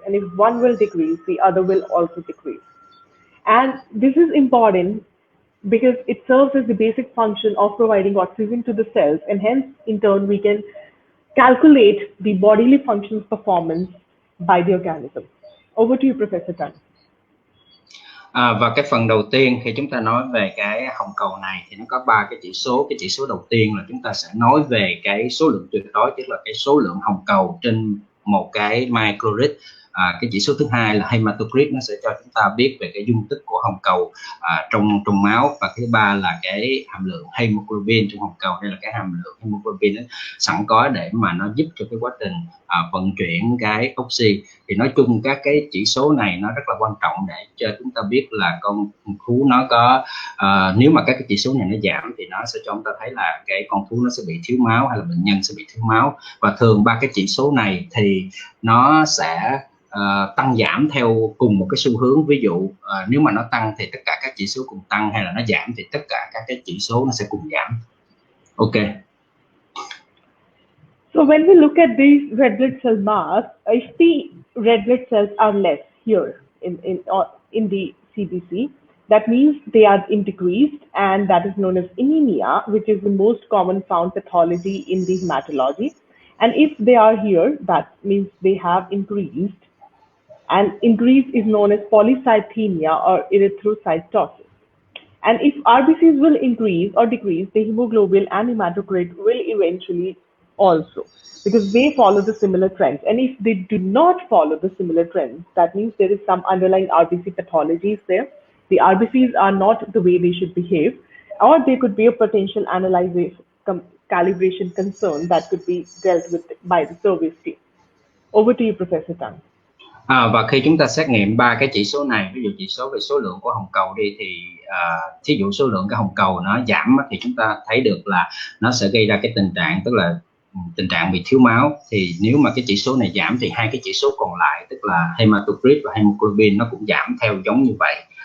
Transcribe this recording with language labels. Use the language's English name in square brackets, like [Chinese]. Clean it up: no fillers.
[English] And if one will decrease, the other will also decrease. And this is important because it serves as the basic function of providing oxygen to the cells, and hence in turn we can calculate the bodily functions performance by the organism. Over to you, Professor Tan. [Vietnamese] Và cái phần đầu tiên khi chúng ta nói về cái hồng cầu này thì nó có 3 cái chỉ số. Cái chỉ số đầu tiên là chúng ta sẽ nói về cái số lượng tuyệt đối, tức là cái số lượng hồng cầu trên một cái microlit. Cái chỉ số thứ hai là hematocrit, nó sẽ cho chúng ta biết về cái dung tích của hồng cầu trong máu. Và thứ ba là cái hàm lượng hemoglobin trong hồng cầu. Đây là cái hàm lượng hemoglobin sẵn có để mà nó giúp cho cái quá trình vận chuyển cái oxy. Thì nói chung các cái chỉ số này nó rất là quan trọng để cho chúng ta biết là con thú nó có nếu mà các cái chỉ số này nó giảm thì nó sẽ cho chúng ta thấy là cái con thú nó sẽ bị thiếu máu hay là bệnh nhân sẽ bị thiếu máu. Và thường 3 cái chỉ số này thì nó sẽ tăng giảm theo cùng một cái xu hướng. Ví dụ nếu mà nó tăng thì tất cả các chỉ số cùng tăng, hay là nó giảm thì tất cả các cái chỉ số nó sẽ cùng giảm. Ok. [English] So when we look at these red blood cell mass, if the red blood cells are less here in the CBC, that means they are decreased, and that is known as anemia, which is the most common found pathology in the hematology. And if they are here, that means they have increased. And increase is known as polycythemia or erythrocytosis. And if RBCs will increase or decrease, the hemoglobin and hematocrit will eventually also, because they follow the similar trends. And if they do not follow the similar trends, that means there is some underlying RBC pathologies there. The RBCs are not the way they should behave, or there could be a potential analysis calibration concern that could be dealt with by the service team. Over to you, Professor Tan. [Vietnamese] Và khi chúng ta xét nghiệm 3 cái chỉ số này, ví dụ chỉ số về số lượng của hồng cầu đi, thì thí dụ số lượng cái hồng cầu nó giảm thì chúng ta thấy được là nó sẽ gây ra cái tình trạng, tức là tình trạng bị thiếu máu. Thì nếu mà cái chỉ số này giảm thì 2 cái chỉ số còn lại, tức là hematocrit và hemoglobin, nó cũng giảm theo giống như vậy.